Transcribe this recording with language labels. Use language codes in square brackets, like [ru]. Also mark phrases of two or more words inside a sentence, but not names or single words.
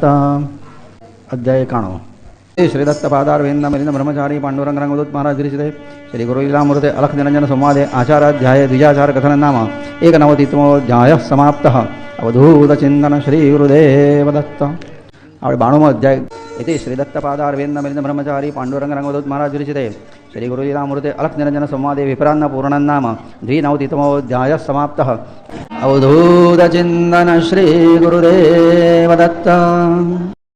[gu] અધ્યાય 91. [sa] શ્રી દત્તપાદારવિંદ મિલિંદ બ્રહ્મચારી પાંડુરંગ રંગવદૂત મહારાજ વિરચિતે શ્રી ગુરુલીલામૃતે અલખ નિરંજન સંવાદે આચારાધ્યાય દ્વિજાચાર કથન નામ એકનવતિતમોધ્યાય સમાપ્ત. અવધૂત ચિંતન શ્રી ગુરુદેવ દત્ત. [gu] આપણે 92મો અધ્યાય. [sa] इति श्री दत्तपादारविंद मिलिंद ब्रह्मचारी पांडुरंग रंगवदूत महाराज विरचिते श्री गुरुलीलामृते अलख निरंजन संवादे विप्रान्न पूर्णं नाम द्विनवतितमोऽध्यायः समाप्तः. अवधूत चिंतन श्री गुरुदेव दत्त.